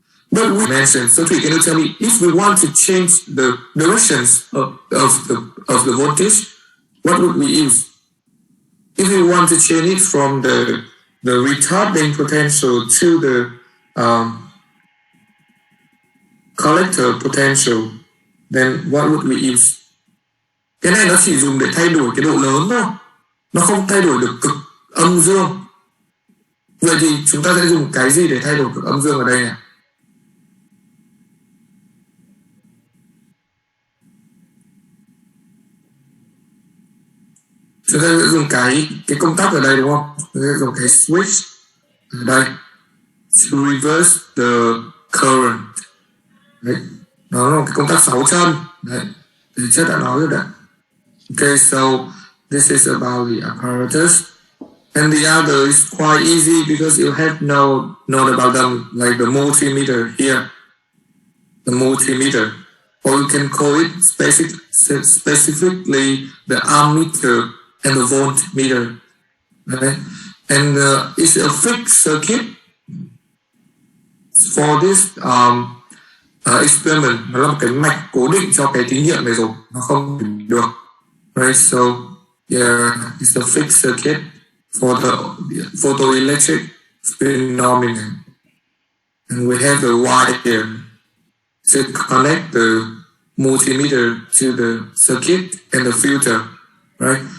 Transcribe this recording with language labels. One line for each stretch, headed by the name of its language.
English: But we mentioned, so can you tell me if we want to change the directions of the voltage, what would we use? If we want to change it from the retarding potential to the collector potential, then what would we use?
Vietnamese: Cái này nó chỉ dùng để thay đổi cái độ lớn thôi, nó không thay đổi được cực âm dương. Vậy thì chúng ta sẽ dùng cái gì để thay đổi cực âm dương ở đây này? Chúng ta sẽ dùng cái công tắc ở đây đúng không? Chúng ta sẽ dùng cái switch ở đây
English: to reverse the current.
Vietnamese: Đấy, nó là cái công tắc 6 chân. Đấy, thì chất đã nói rồi đấy.
English: Okay, so this is about the apparatus, and the other is quite easy because you have known about them, like the multimeter here, the multimeter, or you can call it specifically the ammeter and the voltmeter, right? And it's a fixed circuit for this experiment.
Vietnamese: Nó là một cái mạch cố định cho cái thí nghiệm này rồi, nó không được, right?
English: So yeah, it's a fixed circuit for the photoelectric phenomenon, and we have the wire here to connect the multimeter to the circuit and the filter, right?